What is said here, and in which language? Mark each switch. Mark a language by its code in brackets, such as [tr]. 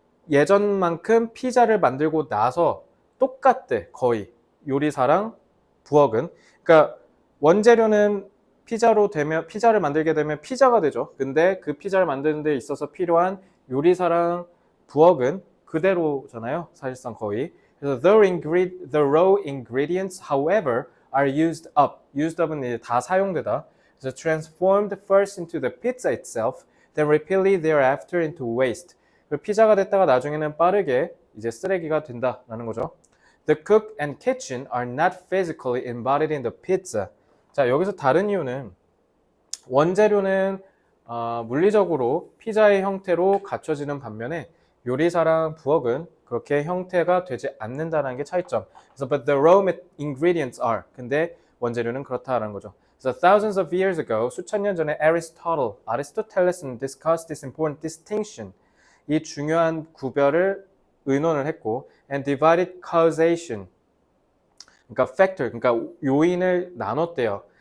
[ko] 예전만큼 피자를 만들고 나서 똑같대, 거의. 요리사랑 부엌은. 그러니까 원재료는 피자를 만들게 되면 피자가 되죠. 근데 그 피자를 만드는 데 있어서 필요한 요리사랑 부엌은 그대로잖아요. 사실상 거의. 그래서 [en] the raw ingredients, however, are used up. [ko] used up은 이제 다 사용되다. 그래서 [en] transformed first into the pizza itself, then repeatedly thereafter into waste. [ko] 피자가 됐다가 나중에는 빠르게 이제 쓰레기가 된다라는 거죠. [en] The cook and kitchen are not physically embodied in the pizza. [ko] 자, 여기서 다른 이유는 원재료는 물리적으로 피자의 형태로 갖춰지는 반면에 요리사랑 부엌은 그렇게 형태가 되지 않는다는 게 차이점. 그래서 [en] but the raw ingredients are. [ko] 근데 원재료는 그렇다라는 거죠. [en] So thousands of years ago, [ko] 수천 년 전에 아리스토텔레스는 [en] discussed this important distinction. [ko] 이 중요한 구별을 의논을 했고 [en] and divided causation. [ko] 그러니까 factor, 그러니까 요인을 나눴대요.